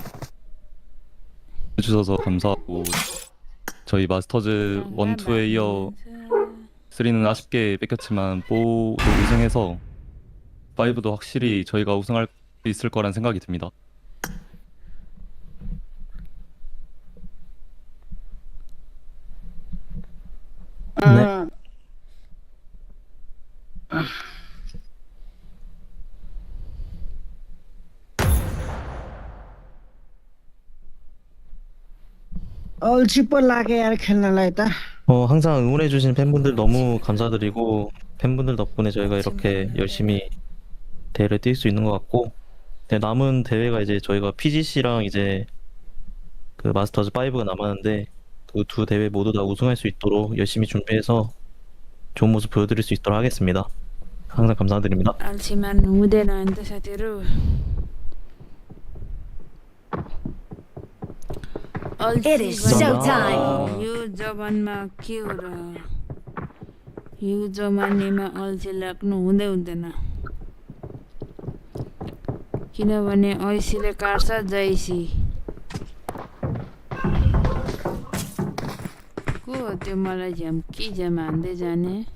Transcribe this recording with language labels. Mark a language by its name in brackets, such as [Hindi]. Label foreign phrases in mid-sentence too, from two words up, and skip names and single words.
[Korean] 해주셔서 감사하고 저희 마스터즈 1, 2에 이어 3는 아쉽게 뺏겼지만 4도 우승해서 5도 확실히 저희가 우승할 수 있을 거란 생각이 듭니다. 네. [Nepali] अल्छी पो लाग्यो यार खेल्नलाई त. [Korean] 항상 응원해주신 팬분들 너무 감사드리고 팬분들 덕분에 저희가 이렇게 열심히 대회를 뛸 수 있는 것 같고 남은 대회가 이제 저희가 PGC랑 이제 그 마스터즈 5가 남았는데 그 두 대회 모두 다 우승할 수 있도록 열심히 준비해서 좋은 모습 보여드릴 수 있도록 하겠습니다. 항상 감사드립니다. [Nepali] अल्छीमान हुँदैन नि त साथीहरू [English] It is showtime. [Nepali] यो जमानमा के हो र यो जमानामा अल्छी लाग्नु हुँदैन किनभने ऐसीले काट्छ जैसी को हो त्यो मलाई झ्याम हान्दै जाने